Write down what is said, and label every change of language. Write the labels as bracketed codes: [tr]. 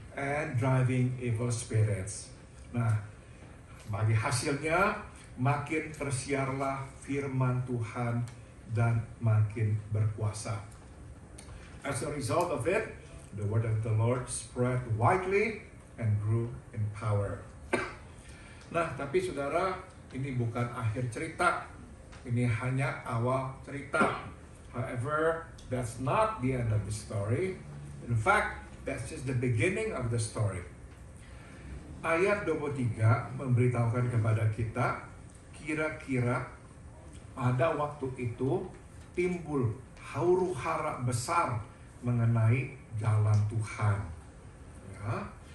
[en] and driving evil spirits. [id] Nah, bagi hasilnya makin tersiarlah firman Tuhan dan makin berkuasa. [en] As a result of it, the word of the Lord spread widely and grew in power. [id] Nah, tapi saudara, ini bukan akhir cerita. Ini hanya awal cerita. [en] However, that's not the end of the story. In fact, that's just the beginning of the story. [id] Ayat 23 memberitahukan kepada kita, kira-kira pada waktu itu timbul huru-hara besar mengenai jalan Tuhan. Ya.